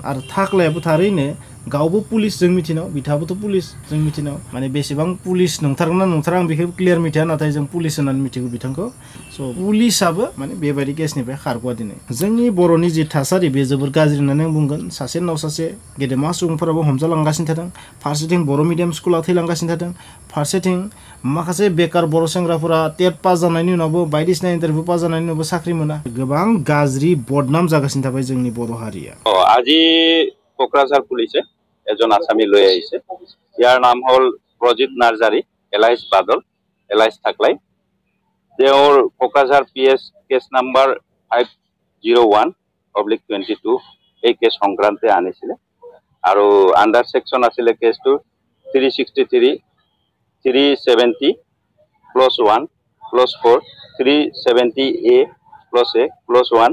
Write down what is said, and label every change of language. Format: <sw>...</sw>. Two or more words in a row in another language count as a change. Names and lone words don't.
<brx>आरो थाख्लायाबो थारैनो गावबो पुलिस जों मिथिनाव बिथाङाबोथ' पुलिस जों मिथिनाव माने बेसेबां पुलिस नंथारगोन ना नंथारा आं बेखौ क्लियार मिथिया नाथाय जों पुलिस होननानै मिथिगौ बिथांखौ स' पुलिसाबो माने बेबायदि केसनिफ्राय खारग'वा दिनै जोंनि बर'नि जि थासारि बे जोबोर गाज्रि होननानै आं बुंगोन सासे उनाव सासे गेदेमा सुबुंफोराबो हमजालांगासिनो थादों फारसेथिं बर' मिडियाम स्कुला थैलांगासिनो थादों फारसेथिं माखासे बेकार बर' सेंग्राफोरा टेट पास जानायनि उनावबो बायदिसिना इन्टारभिउ पास जानायनि उनावबो साख्रि मोना गोबां गाज्रि बदनाम जागासिनो थाबाय जोंनि बर' हारिया।</brx> <as>আজি কোকৰাঝাৰ পুলিচে এজন আসামী লৈ আহিছে ইয়াৰ নাম হল প্ৰজিত নাৰ্জাৰী এলাইজ বাদল এলাইজ থাকলাই তেওঁৰ কোকৰাঝাৰ PS কেছ নাম্বাৰ 501/22 এই কেছ সংক্ৰান্তে আনিছিলে আৰু আন্ডাৰ সেকশন আছিলে কেছটো 363 370+1+4 370A+A+1</as>